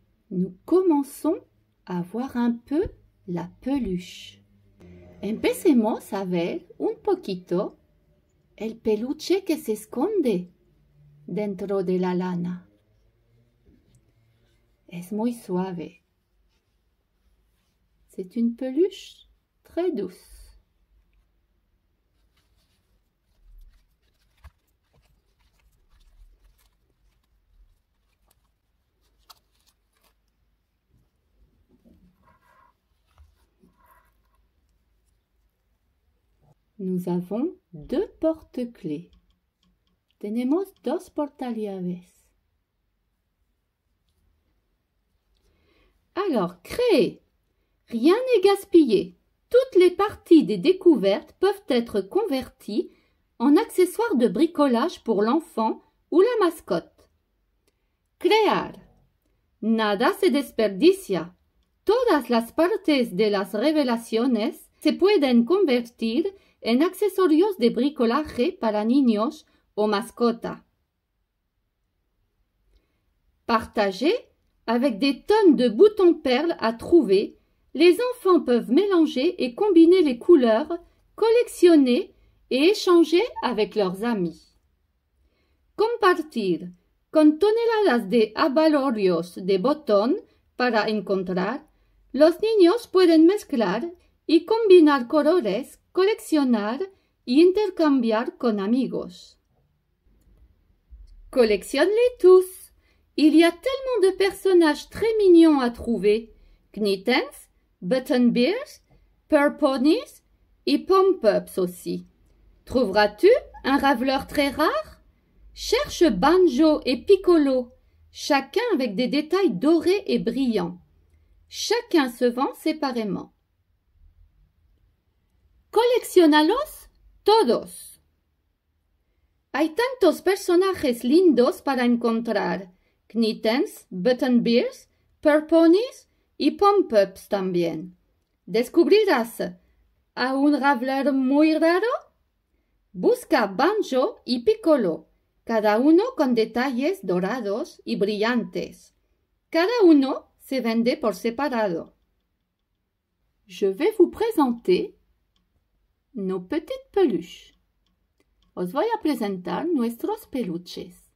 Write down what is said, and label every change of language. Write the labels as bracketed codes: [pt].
[fr] Nous commençons à voir un peu la peluche. [es] Empecemos a ver un poquito el peluche que se esconde dentro de la lana. Es muy suave. [fr] C'est une peluche très douce. Nous avons 2 porte-clés. [es] Tenemos 2 portallaves. [fr] Alors, créer. Rien n'est gaspillé. Toutes les parties des découvertes peuvent être converties en accessoires de bricolage pour l'enfant ou la mascotte. [es] Crear. Nada se desperdicia. Todas las partes de las revelaciones se pueden convertir en accesorios de bricolaje para niños o mascotas. [fr] Partager. Avec des tonnes de boutons perles à trouver, les enfants peuvent mélanger et combiner les couleurs, collectionner et échanger avec leurs amis. [es] Compartir. Con toneladas de abalorios de botón para encontrar, los niños pueden mezclar y combinar colores, coleccionar y intercambiar con amigos. [fr] Collectionne-les tous. Il y a tellement de personnages très mignons à trouver. Knittens, Button Bears, Purr Ponies et Pom-Pups aussi. Trouveras-tu un raveleur très rare? Cherche Banjo et Piccolo, chacun avec des détails dorés et brillants. Chacun se vend séparément. [es] Coleccionalos todos. Hay tantos personajes lindos para encontrar. Knittens, Buttonbeers, Purponies y Pom-Pups también. ¿Descubrirás a un Raveler muy raro? Busca Banjo y Piccolo, cada uno con detalles dorados y brillantes. Cada uno se vende por separado. [fr] Je vais vous présenter nos petites peluches. [es] Os voy a presentar nuestros peluches.